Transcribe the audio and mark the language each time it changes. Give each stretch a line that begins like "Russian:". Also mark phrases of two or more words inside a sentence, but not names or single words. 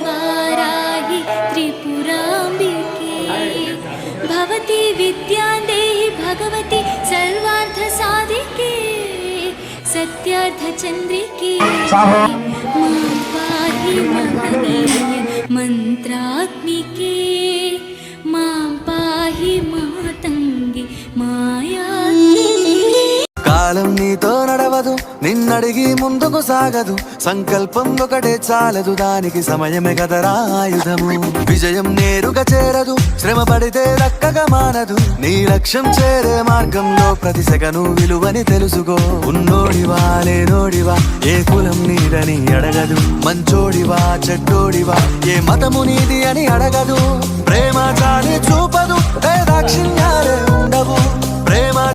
Sanskrit: वाराहि त्रिपुराम्बिके भवती विद्यां देहि भगवती सर्वार्थसाधिके सत्यार्थचन्द्रिके मां पाहि महनीय मन्त्रात्मिके मां पाहि मातङ्गे मायात्मिके
Telugu: కాలం నీతో నడవదు నిన్నడిగి ముందుకు సాగదు సంకల్పం ఒకటే చాలదు దానికి సమయమే కదరా ఆయుధము విజయం నేరుగా చేరదు శ్రమ పడితే దక్కగా మానదు నీ లక్ష్యం చేరే మార్గంలో ప్రతి సెకను విలువని తెలుసుకో ఉన్నోడివా లేనోడివా ఏ కులం నీదని అడగదు మంచోడివా చెడ్డోడివా ఏ మతము నీది అని అడగదు ప్రేమ చాలి చూపదు ఏ దాక్షిణ్యాలే ఉండవు ప్రేమ